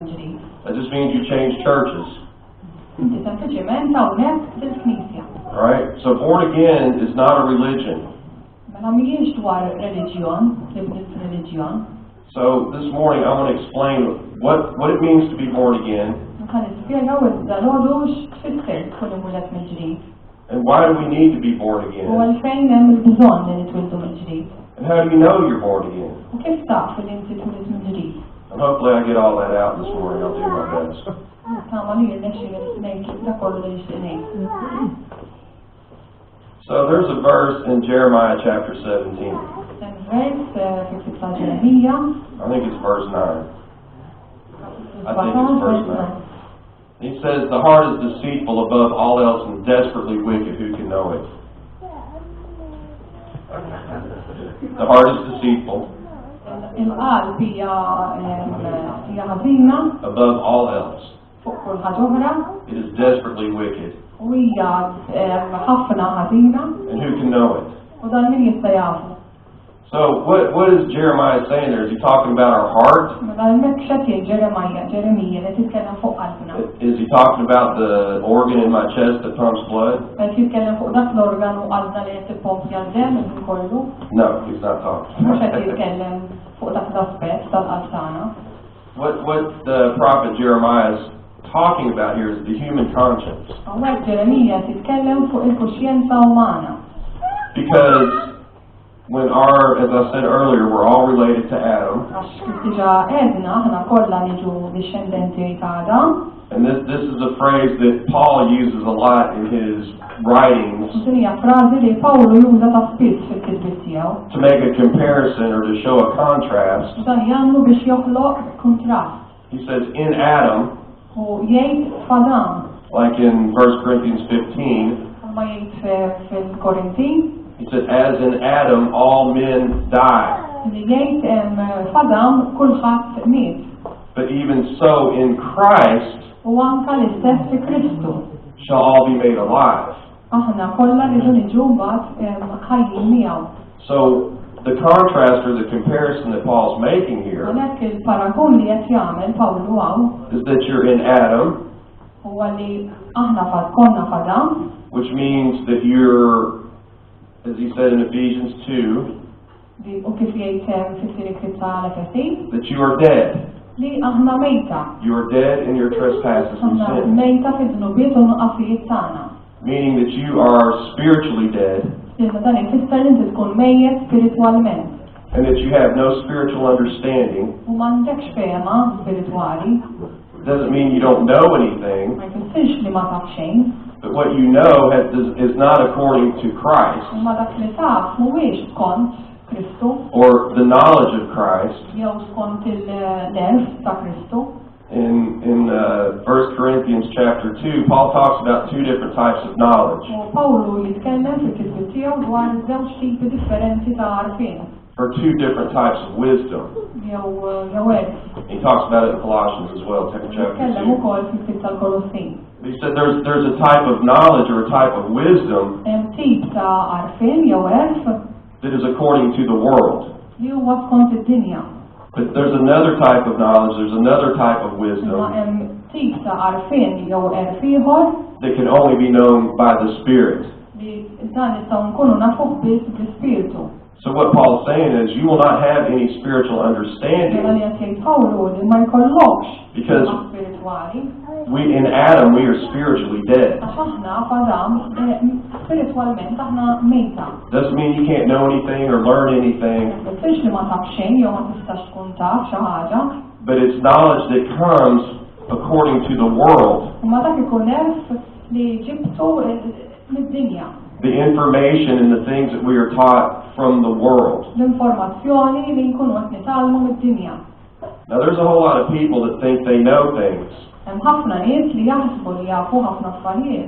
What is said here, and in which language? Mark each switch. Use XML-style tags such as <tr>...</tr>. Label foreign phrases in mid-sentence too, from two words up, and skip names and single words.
<en>That just means you change churches.</en> <mt>Inti sempliċement hawnhekk fil-Knisja.</mt> <en>Alright? So born again is not a religion.</en> <mt>Mela mhijiex dwar reliġjon, tibdil f'reliġjon.</mt> <en>So this morning I want to explain what it means to be born again.</en> <mt>Ħan nispjegaw iż-żalodu x'tfisser tkun imwieled mill-ġdid.</mt> <en>And why do we need to be born</en> <mt>U</mt> <en>again?</en> <mt>għalfejn hemm il-bżonn li nitwildu mill-ġdid.</mt> <en>And how do you know you're born again?</en> <mt>U kif taf li inti twilid mill-ġdid?</mt> <en>And hopefully I get all that out this morning. I'll do my best.</en> <mt>Tama li jirnexxi ngħid dak kollu li nixtieq ngħid.</mt> <en>So there's a verse in Jeremiah chapter 17.</en> <mt>Hemm vers fil-ktieb ta' Ġeremija.</mt> <en>I think it's verse 9. I think it's verse 9. He says, the heart is deceitful above all else and desperately wicked. Who can know it? The heart is deceitful</en> <mt>Il-qalb hija ħażina</mt> <en>above all else.</en> <mt>fuq kull ħaġa oħra</mt> <en>It is desperately wicked.</en> <mt>u hija ħafna ħażina</mt> <en>And who can know it?</en> <mt>u dan min jista' jafu.</mt> <en>So what is Jeremiah saying there? Is he talking about our heart?</en> <mt>Mela hemmhekk x'qed jgħid Ġeremija li titkellem fuq qalbna.</mt> <en>Is he talking about the organ in my chest that pumps blood?</en> <mt>Qed jitkellem fuq dak l-organu qalbna li qed tippompja l-demm minn kollu.</mt> <en>No, he's not talking.</en> <mt>Mhux qed jitkellem fuq dak l-aspett tal-qalb tagħna.</mt> <en>What the prophet Jeremiah is talking about here is the human conscience.</en> <mt>Hawnhekk Ġeremija titkellem fuq il-kuxjenza umana.</mt> <en>Because when as I said earlier, we're all related to Adam.</en> <mt>Għax kif diġà għedna aħna kollha niġu dixxendenti ta' Adam.</mt> <en>And this is a phrase that Paul uses a lot in his writings</en> <mt>Din hija frażi li Pawlu juża ta' spiss fil-kitbiet tiegħu.</mt> <en>to make a comparison or to show a contrast.</en> <mt>Dan jagħmlu biex joħloq kontrast.</mt> <en>He says, in Adam,</en> <mt>U jgħid f'Adam,</mt> <en>like in 1 Corinthians 15,</en> <mt>ma jgħid fil-Korinti,</mt> <en>he said, as in Adam all men die.</en> <mt>li jgħid f'Adam kulħadd miet.</mt> <en>But even so in Christ</en> <mt>U anke l-istess fi Kristu.</mt> <en>shall all be made alive.</en> <mt>Aħna kollha rridu niġu mbagħad ħajjin miegħu.</mt> <en>So the contrast or the comparison that Paul's making here</en> <mt>Għalhekk il-paragun li qed jagħmel Pawlu hawn</mt> <en>is that you're in Adam,</en> <mt>huwa li aħna konna f'Adam,</mt> <en>which means that you're, as he said in Ephesians 2,</en> <mt>u kif jgħid fit-tieni tal-Efesi,</mt> <en>that you are dead.</en> <mt>li aħna mejta.</mt> <en>You are dead in your trespasses and</en> <mt>Aħna</mt> <en>sins.</en> <mt>mejta fid-dnubiet u nuqqasijiet tagħna.</mt> <en>Meaning that you are spiritually dead</en> <mt>Iżda dan ifisser li inti tkun mejjed spiritwalment</mt> <en>and that you have no spiritual understanding.</en> <mt>u m'għandekx fehma spiritwali.</mt> <en>It doesn't mean you don't know anything,</en> <mt>Ma jfissirx li ma taf xejn,</mt> <en>but what you know is not according to Christ</en> <mt>imma dak li taf mhuwiex skont Kristu</mt> <en>or the knowledge of Christ.</en> <mt>jew skont il-nerv ta' Kristu.</mt> <en>In 1 Corinthians chapter 2, Paul talks about two different types of knowledge,</en> <mt>U Pawlu jitkellem fil-kitbiet tiegħu dwar żewġ tipi differenti ta' għarfien</mt> <en>or two different types of wisdom.</en> <mt>jew hekk.</mt> <en>He talks about it in Colossians as well, chapter</en> <mt>Jitkellem</mt> <en>2.</en> <mt>ukoll fil-kitb tal-Kolossin.</mt> <en>He said there's a type of knowledge or a type of wisdom</en> <mt>Hemm tip ta' għarfien jew għerf</mt> <en>that is according to the world.</en> <mt>li huwa skont id-dinja.</mt> <en>But there's another type of knowledge, there's another type of</en> <mt>Imma</mt> <en>wisdom</en> <mt>hemm tip ta' għarfien jew għerf ieħor</mt> <en>that can only be known by the Spirit.</en> <mt>li dan nistgħu nkunu nafuh biss bl-ispirtu.</mt> <en>So what Paul's saying is you will not have any spiritual</en> <mt>Ġela</mt> <en>understanding</en> <mt>li qed jgħid Pawlu li ma jkollokx</mt> <en>Because-</en> <mt>fehma spiritwali.</mt> <en>in Adam we are spiritually dead.</en> <mt>Għax aħna f'Adam spiritwalment aħna mejta.</mt> <en>Doesn't mean you can't know anything or learn anything,</en> <mt>Mifirx li ma taf xejn jew ma tistax tkun taf xi ħaġa,</mt> <en>but it's knowledge that comes according to the world.</en> <mt>imma dak ikun nerf li ġibtu mid-dinja.</mt> <en>The information and the things that we are taught from the world.</en> <mt>L-informazzjoni li nkunu qed nitalmu mid-dinja.</mt> <en>Now there's a whole lot of people that think they know things,</en> <mt>Hemm ħafna nies li jaħsbu li jafu ħafna affarijiet</mt>